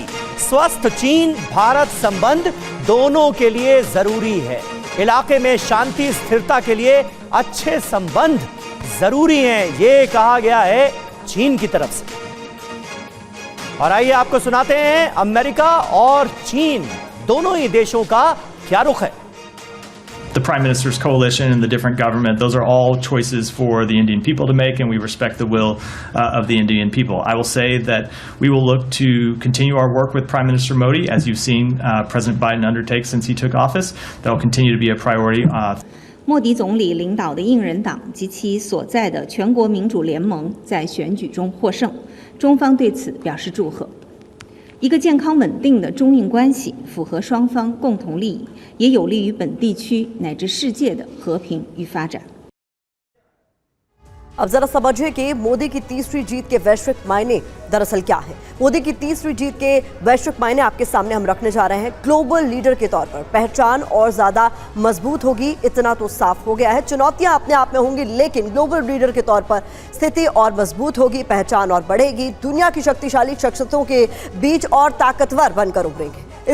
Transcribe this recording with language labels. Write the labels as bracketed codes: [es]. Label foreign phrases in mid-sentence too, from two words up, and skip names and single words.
[hi] स्वस्थ चीन भारत संबंध दोनों के लिए जरूरी है। इलाके में शांति स्थिरता के लिए अच्छे संबंध जरूरी हैं, ये कहा गया है चीन की तरफ से। और आइए आपको सुनाते हैं अमेरिका और चीन दोनों ही देशों का क्या रुख है। [en] The Prime Minister's coalition and the different government, those are all choices for the Indian people to make, and we respect the will of the Indian people. I will say that we will look to continue our work with Prime Minister Modi, as you've seen President Biden undertake since he took office. That will continue to be a priority. [zh] 莫迪总理领导的应人党及其所在的全国民主联盟在选举中获胜，中方对此表示祝贺。一个健康稳定的中印关系符合双方共同利益，也有利于本地区乃至世界的和平与发展。 [hi] अब जरा समझिए कि मोदी की तीसरी जीत के वैश्विक मायने दरअसल क्या है। मोदी की तीसरी जीत के वैश्विक मायने आपके सामने हम रखने जा रहे हैं। [en] global leader [hi] के तौर पर पहचान और ज्यादा मजबूत होगी, इतना तो साफ हो गया है। चुनौतियां अपने आप में होंगी, लेकिन [en] global leader [hi] के तौर पर स्थिति और मजबूत होगी, पहचान और बढ़ेगी, दुनिया की शक्तिशाली शख्सियतों के बीच और ताकतवर बनकर उभरेंगे।